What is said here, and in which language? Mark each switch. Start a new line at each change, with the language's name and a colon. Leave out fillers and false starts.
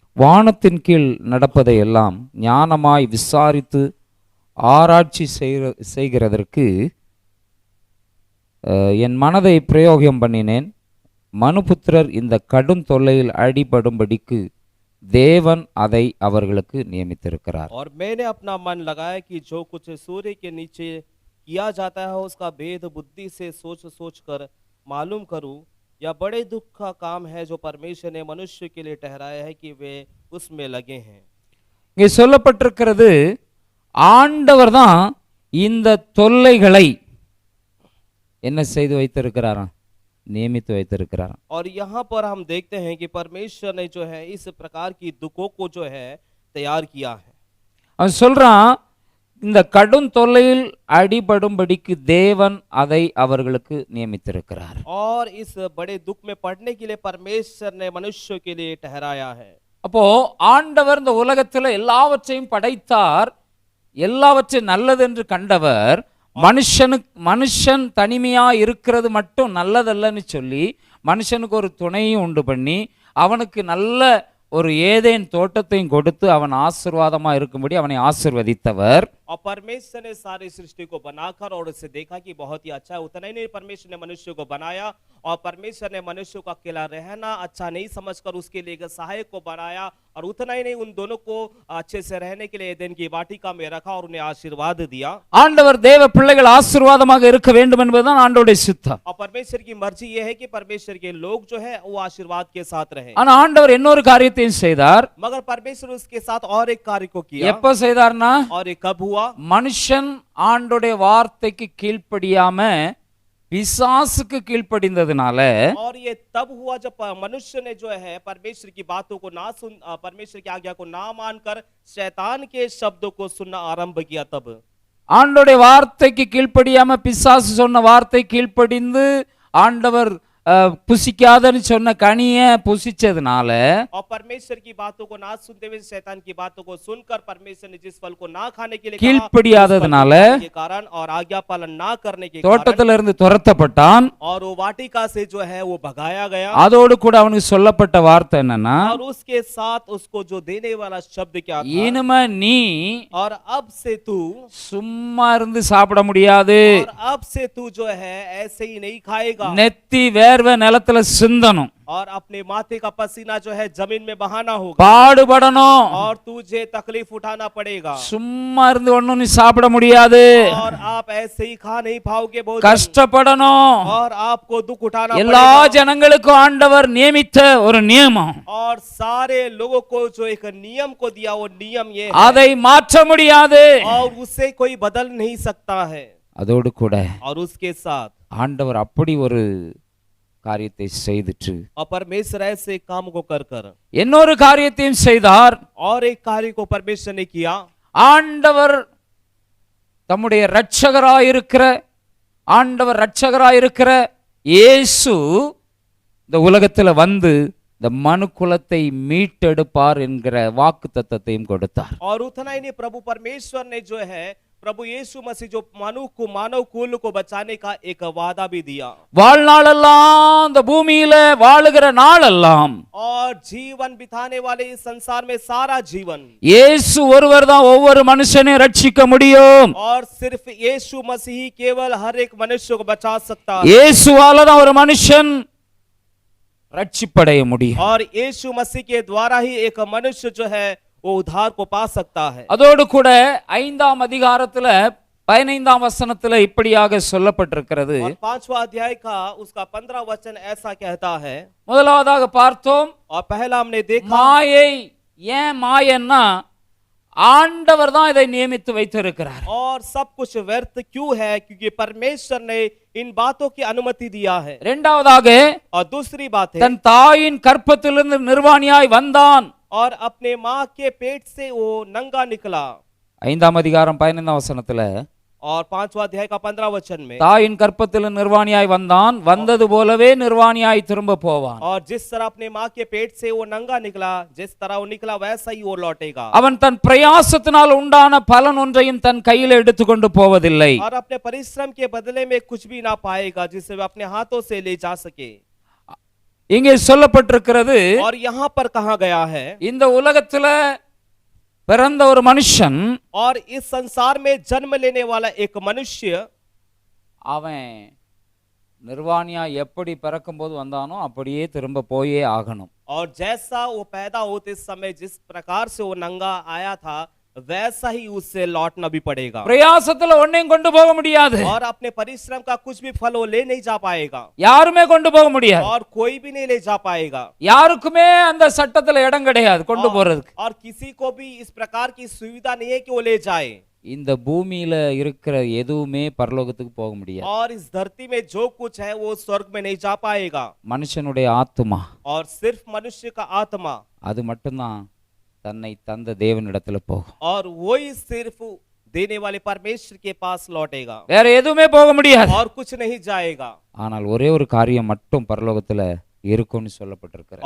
Tamil: வானத்தின் கீழ் நடப்பதை எல்லாம் ஞானமாய் விசாரித்து ஆராய்ச்சி செய்கிறதற்கு என் மனதை பிரயோகம் பண்ணினேன். மனுபுத்திரர் இந்த கடும் தொல்லையில் அடிபடும்படிக்கு தேவன் அதை அவர்களுக்கு நியமித்திருக்கிறார்.
Hindi: और मैंने अपना मन लगाया कि जो कुछ सूर्य के नीचे किया जाता है उसका भेद बुद्धि से सोच सोच कर मालूम करूं. यह बड़े दुख का काम है जो परमेश्वर ने मनुष्य के लिए ठहराया है कि वे उसमें लगे हैं.
Tamil: இங்கே சொல்லப்பட்டிருக்கிறது ஆண்டவர் தான் இந்த தொல்லைகளை என்ன செய்து வைத்திருக்கிறாராம், नियमित வைத்திருக்கிறாராம்.
Hindi: और यहाँ पर हम देखते हैं कि परमेश्वर ने जो है इस प्रकार की दुखों को जो है तैयार किया है.
Tamil: அவன் சொல்றான் இந்த கடும் தொல்லையில் அடிபடும்படிக்கு தேவன் அதை அவர்களுக்கு நியமித்திருக்கிறார்.
Hindi: और इस बड़े दुख में पड़ने के लिए परमेश्वर ने मनुष्य के लिए ठहराया है.
Tamil: அப்போ ஆண்டவர் இந்த உலகத்துல எல்லாவற்றையும் படைத்தார். எல்லாவற்றையும் நல்லது என்று கண்டவர் மனுஷன் தனிமையா இருக்கிறது மட்டும் நல்லதல்லன்னு சொல்லி மனுஷனுக்கு ஒரு துணையும் உண்டு பண்ணி அவனுக்கு நல்ல ஒரு ஏதேன் தோட்டத்தையும் கொடுத்து அவன் ஆசீர்வாதமா இருக்கும்படி அவனை ஆசீர்வதித்தவர்.
Hindi: और परमेश्वर ने सारी सृष्टि को बनाकर और उसे देखा कि बहुत ही अच्छा है. उतना ही नहीं, परमेश्वर ने मनुष्य को बनाया और परमेश्वर ने मनुष्य को अकेला रहना अच्छा नहीं समझकर उसके लिए एक सहायक को बनाया. और उतना ही नहीं, उन दोनों को अच्छे से रहने के लिए एदेन की वाटिका में रखा और उन्हें आशीर्वाद दिया.
Tamil: ஆண்டவர் தேவ பிள்ளைகள் ஆசீர்வாதமாக இருக்க வேண்டும் என்பதுதான் ஆண்டவருடைய சித்தம்.
Hindi: और परमेश्वर की मर्जी यह है कि परमेश्वर के लोग जो है वो आशीर्वाद के साथ रहे.
Tamil: ஆனா ஆண்டவர் இன்னொரு காரியத்தையும் செய்தார்.
Hindi: मगर परमेश्वर उसके साथ और एक कार्य को किया.
Tamil: எப்ப செய்தார்னா,
Hindi: और ये कब हुआ?
Tamil: மனுஷன் ஆண்டவருடைய வார்த்தைக்கு கீழ்ப்படியாம பிசாசுக்கு கீழ்ப்படிந்ததுனால.
Hindi: और ये तब हुआ जब मनुष्य ने जो है परमेश्वर की बातों को ना सुन, परमेश्वर की आज्ञा को ना मानकर शैतान के शब्दों को सुनना आरंभ किया. तब
Tamil: ஆண்டவருடைய வார்த்தைக்கு கீழ்ப்படியாம பிசாசு சொன்ன வார்த்தை கீழ்ப்படிந்து ஆண்டவர் புசிக்காதன்னு சொன்ன கனிய புசிச்சதுனால
Hindi: और परमेश्वर की बातों को ना सुनते हुए शैतान की बातों को सुनकर परमेश्वर ने जिस फल को ना खाने के लिए कहा,
Tamil: கீழ்ப்படியாததுனால
Hindi: के कारण और आज्ञा पालन ना करने के कारण
Tamil: தோட்டத்திலிருந்து துரத்தப்பட்டான்.
Hindi: और वो वाटिका से जो है वो भगाया गया.
Tamil: அதோடு கூட அவனுக்கு சொல்லப்பட்ட வார்த்தை என்னன்னா,
Hindi: और उसके साथ उसको जो देने वाला शब्द क्या था?
Tamil: இனிமே நீ
Hindi: और अब से तू
Tamil: சும்மா இருந்து சாப்பிட முடியாது.
Hindi: और अब से तू जो है ऐसे ही नहीं खाएगा.
Tamil: நெத்தி வேர்வை நிலத்துல சிந்தணும்.
Hindi: और अपने माथे का पसीना जो है जमीन में बहाना होगा.
Tamil: பாடுபடணும்.
Hindi: और तुझे तकलीफ उठाना पड़ेगा.
Tamil: சும்மா இருந்து ஒண்ணும் நீ சாப்பிட முடியாது.
Hindi: और आप ऐसे ही खा नहीं पाओगे भोजन.
Tamil: கஷ்டப்படணும்.
Hindi: और आपको दुख उठाना
Tamil: எல்லா
Hindi: पड़ेगा.
Tamil: ஜனங்களுக்கும் ஆண்டவர் நியமித்த ஒரு நியமம்.
Hindi: और सारे लोगों को जो एक नियम को दिया वो नियम ये है.
Tamil: அதை மாற்ற முடியாது.
Hindi: और उससे कोई बदल नहीं सकता है.
Tamil: அதோடு கூட
Hindi: और उसके साथ
Tamil: ஆண்டவர் அப்படி ஒரு காரியத்தை செய்துட்டு
Hindi: और परमेश्वर ऐसे काम को कर कर
Tamil: இன்னொரு காரியத்தையும் செய்தார்.
Hindi: और एक कार्य को परमेश्वर ने किया.
Tamil: ஆண்டவர் தம்முடைய இரட்சகராயிருக்கிற இயேசு இந்த உலகத்துல வந்து இந்த மனு குலத்தை மீட்டெடுப்பார் என்கிற வாக்குத்தத்தத்தையும் கொடுத்தார்.
Hindi: और उतना ही नहीं, प्रभु परमेश्वर ने जो है प्रभु यीशु मसीह जो मानव कुल को बचाने का एक वादा भी दिया.
Tamil: வாழ்நாளெல்லாம் இந்த பூமியில வாழுகிற நாளெல்லாம்
Hindi: और जीवन बिताने वाले इस संसार में सारा जीवन
Tamil: இயேசு ஒருவர் தான் ஒவ்வொரு மனுஷனையும் ரட்சிக்க முடியும்.
Hindi: और सिर्फ यीशु मसीह केवल हर एक मनुष्य को बचा सकता है.
Tamil: இயேசுவால தான் ஒரு மனுஷன் ரட்சிப்படைய முடியும்.
Hindi: और यीशु मसीह के द्वारा ही एक मनुष्य जो है वो उद्धार को पा सकता है।
Tamil: அதோடு கூட 5ஆம் அதிகாரத்துல 15ஆம் வசனத்துல இப்படியாக சொல்லப்பட்டிருக்கிறது.
Hindi: और 5वां अध्याय का उसका 15 वचन ऐसा कहता है।
Tamil: முதலாவதாக பார்த்தோம்,
Hindi: और पहला हमने देखा
Tamil: மாயை. ஏன் மாயன்னா ஆண்டவர் தான் இதை நியமித்து வைத்திருக்கிறார்.
Hindi: और सब कुछ व्यर्थ क्यों है, क्योंकि परमेश्वर ने इन बातों की अनुमति दिया है।
Tamil: இரண்டாவதாக
Hindi: और दूसरी बात है,
Tamil: தன் தாயின் கற்பத்திலிருந்து நிர்வாணியாய் வந்தான்.
Hindi: और अपने माँ के पेट से वो नंगा निकला।
Tamil: 5ஆம் அதிகாரம் 15ஆம் வசனத்துல
Hindi: और 5वां अध्याय का 15 वचन में,
Tamil: தாயின் கற்பத்தில் நிர்வாணியாய் வந்தான், வந்தது போலவே நிர்வாணியாய் திரும்ப போவான்.
Hindi: और जिस तरह अपने माँ के पेट से वो नंगा निकला, जिस तरह वो निकला वैसा ही वो लौटेगा।
Tamil: அவன் தன் பிரயாசத்தினால் உண்டான பலன் ஒன்றையும் தன் கையில் எடுத்துக்கொண்டு போவதில்லை.
Hindi: और अपने परिश्रम के बदले में कुछ भी ना पाएगा जिसे वे अपने हाथों से ले जा सके।
Tamil: இங்கே சொல்லப்பட்டிருக்கிறது,
Hindi: और यहाँ पर कहा गया है,
Tamil: இந்த உலகத்துல பிறந்த ஒரு மனுஷன்
Hindi: और इस संसार में जन्म लेने वाला एक मनुष्य,
Tamil: அவன் நிர்வாணியா எப்படி பிறக்கும்போது வந்தானோ அப்படியே திரும்ப போயே ஆகணும்.
Hindi: और जैसा वो पैदा होते समय जिस प्रकार से वो नंगा आया था वैसा ही उससे लौटना भी पड़ेगा।
Tamil: பிரயாசத்துல ஒன்னையும் கொண்டு போக முடியாது.
Hindi: और अपने परिश्रम का कुछ भी फल वो ले नहीं जा पाएगा।
Tamil: யாருமே கொண்டு போக முடியாது.
Hindi: और कोई भी नहीं ले जा पाएगा।
Tamil: யாருக்குமே அந்த சட்டத்துல இடம் கிடையாது கொண்டு போறதுக்கு.
Hindi: और किसी को भी इस प्रकार की सुविधा नहीं है कि वो ले जाए।
Tamil: இந்த பூமியில இருக்கிற எதுவுமே பரலோகத்துக்கு போக முடியாது.
Hindi: और इस धरती में जो कुछ है वो स्वर्ग में नहीं जा पाएगा।
Tamil: மனுஷனுடைய ஆத்துமா,
Hindi: और सिर्फ मनुष्य का आत्मा,
Tamil: அது மட்டும்தான் தன்னை தந்த தேவனிடத்துல போகும்.
Hindi: और वही सिर्फ देने वाले परमेश्वर के पास लौटेगा।
Tamil: வேற எதுவுமே போக முடியாது.
Hindi: और कुछ नहीं जाएगा।
Tamil: ஆனால் ஒரே ஒரு காரியம் மட்டும் பரலோகத்துல இருக்கும்னு சொல்லப்பட்டிருக்கிறது.